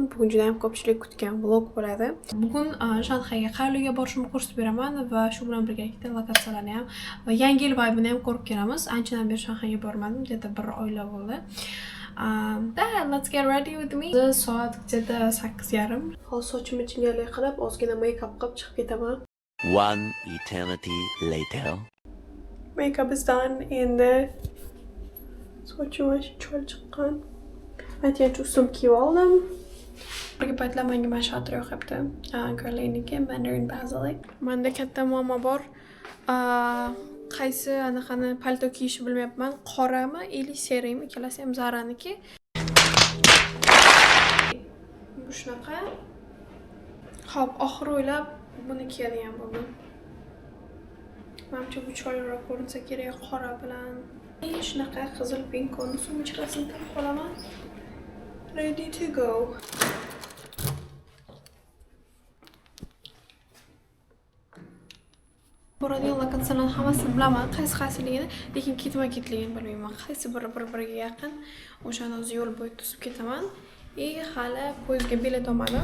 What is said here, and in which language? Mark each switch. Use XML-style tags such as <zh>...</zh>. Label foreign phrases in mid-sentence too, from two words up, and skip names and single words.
<uz>Bugun juda ham ko'pchilik kutgan vlog bo'ladi. Bugun Shanxayga qayerga borishimni ko'rsatib beraman va shu bilan birgalikda lokatsiyalarni ham va yangi yil vibe'ini ham ko'rib kelamiz. Anchadan beri Shanxayga bormadim, где-то bir oylar bo'ldi.</uz> <en>Let's get ready with me.</en> <uz>Soat где-то 8:30. Hozir sochimni chingali qilib, ozgina make-up qilib chiqib ketaman.</uz> <en>One eternity later. Make-up is done</en> <uz>endi sochim chiqib chiqqan. Aytgancha ustim kiyib oldim. Bir paytlar menga mana shu atir yoqibdi. Girlniki Mandarin Basilic. Menda katta muammo bor. Qaysi anaqani palto kiyishni bilmayapman. Qorami, ili serimi, ikkalasi ham Zara'niki. Bu shunaqa. Xo'p, oxiri o'ylab buni kiyadigan bo'ldim. Menimcha bu chiroyliroq ko'rinsa kerak qora bilan. Shunaqa qizil pinkoni sumchasini taqib olaman.</uz> <en>Ready to go.</en> <uz>Boradigan lokatsiyalarni hammasini bilaman, qaysiligini, lekin ketma-ketligini bilmayman. Qaysi bir-biriga yaqin. O'shani o'zi yo'l bo'yi to'sib ketaman. Hali poyezdga bilet olmadim.</uz>